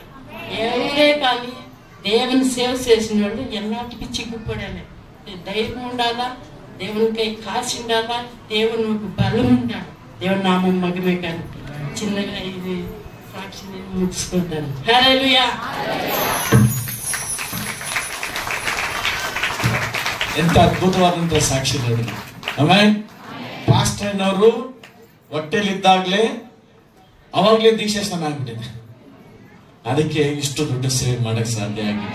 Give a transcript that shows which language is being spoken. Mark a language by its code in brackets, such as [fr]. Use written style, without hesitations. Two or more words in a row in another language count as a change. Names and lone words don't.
[te] ఎవరే కానీ దేవుని సేవ చేసిన వాళ్ళు ఎన్నాటికి చిక్కుపడాలి. ధైర్యం ఉండాలా, దేవునికై కాసి ఉండాలా, దేవుని బలం ఉండాలి. దేవుని నామం మహిమే. కానీ చిన్నగా ఇది సాక్షిని ముగించుకుంటాను. హల్లెలూయా. [kn] ಎಂತ ಅದ್ಭುತವಾದಂತ ಸಾಕ್ಷಿ ನೋಡಿ. ಆಮೆನ್. ಪಾಸ್ಟರ್ ಅನ್ನೋರು ಹೊಟ್ಟೆಲಿದ್ದಾಗ್ಲೇ ಅವಾಗ್ಲೇ ದೀಕ್ಷಾ ಸ್ನಾನ ಆಗ್ಬಿಟ್ಟಿದೆ. ಅದಕ್ಕೆ ಇಷ್ಟು ದೊಡ್ಡ ಸೇವೆ ಮಾಡಕ್ ಸಾಧ್ಯ ಆಗಿದೆ.